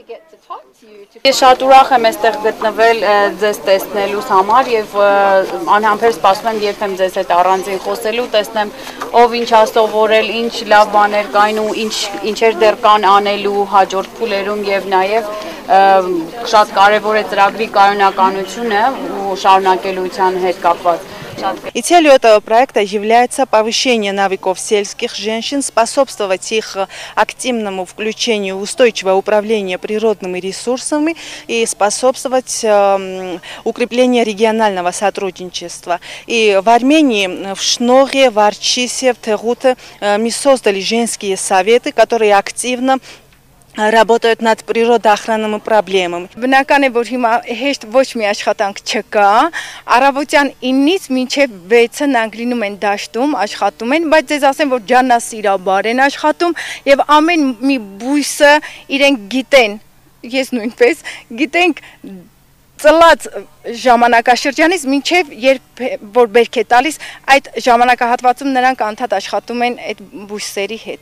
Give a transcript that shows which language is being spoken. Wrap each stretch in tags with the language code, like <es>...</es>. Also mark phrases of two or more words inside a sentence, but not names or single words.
<hy>Ես շատ ուրախ եմ այստեղ գտնվել ձեզ տեսնելուց համար եւ անհամբեր սպասում եմ երբեմ ձեզ հետ առանձին խոսելու, տեսնեմ ով ինչ է սովորել, ինչ լավ բաներ կային ու ինչեր դեռ կան անելու հաջորդ փուլերում եւ նաեւ շատ կարեւոր է ծրագրի կայունականությունը ու շարունակելիության հետ կապված։</hy> <ru>И целью этого проекта является повышение навыков сельских женщин, способствовать их активному включению в устойчивое управление природными ресурсами и способствовать укреплению регионального сотрудничества. И в Армении, в Шноре, в Арчисе, в Тэгուտը мы создали женские советы, которые активно работают над природоохранными проблемами.</ru> <hy>Բնական է, որ հիմա հեշտ ոչ մի աշխատանք չկա, առավոտյան 9-ից մինչև 6-ը նրանք լինում են դաշտում, աշխատում են, բայց ձեզ ասեմ, որ ջանասիրաբար են աշխատում եւ ամեն մի բույսը իրենք գիտեն, ես նույնպես գիտենք ծլած ժամանակաշրջանից մինչև երբ որ բերք է տալիս, այդ ժամանակահատվածում նրանք անդադ աշխատում են այդ բույսերի հետ։</hy>